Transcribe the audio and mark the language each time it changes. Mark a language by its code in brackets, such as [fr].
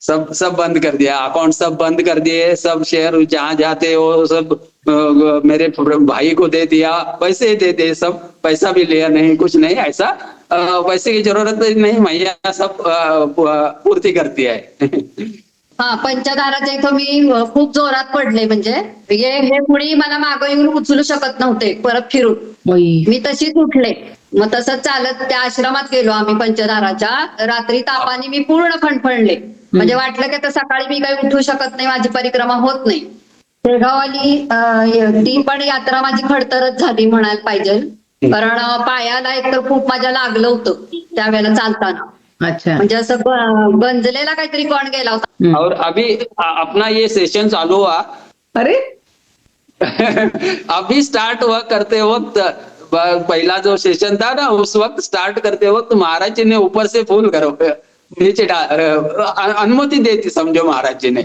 [hi] सब सब बंद कर दिया, अकाउंट सब बंद कर दिए, सब शेयर जहां जाते वो सब मेरे भाई को दे दिया, पैसे ही दे दिए, सब पैसा भी लिया नहीं, कुछ नहीं ऐसा। पैसे की जरूरत नहीं, मैया सब पूर्ति करती है। [mr] हा, पंचदाराच्या इथं मी खूप जोरात पडले. म्हणजे हे मुळी मला मागं येऊन उचलू शकत नव्हते परत फिरून. बाई. मी तशीच उठले. मग तसंच चालत त्या आश्रमात गेलो आम्ही पंचदाराच्या. रात्री तापाने मी पूर्ण फणफणले. म्हणजे वाटलं की आता सकाळी मी काही उठू शकत नाही, माझी परिक्रमा होत नाही. शेगाववाली ती पण यात्रा माझी खडतरच झाली म्हणायला पाहिजे. कारण पायाला एक तर खूप माझ्या लागलं होतं त्यावेळेला चालताना. [hi] अच्छा. [mr] म्हणजे असं गंजलेला काहीतरी कोण गेला होता. [hi] और अभी अपना ये सेशन चालू हुआ। अरे अभी स्टार्ट हुआ करते वक्त, पहला जो सेशन था ना, उस वक्त स्टार्ट करते वक्त महाराज जी ने ऊपर से फूल करो नीचे अनुमति देती, समझो महाराज जी ने।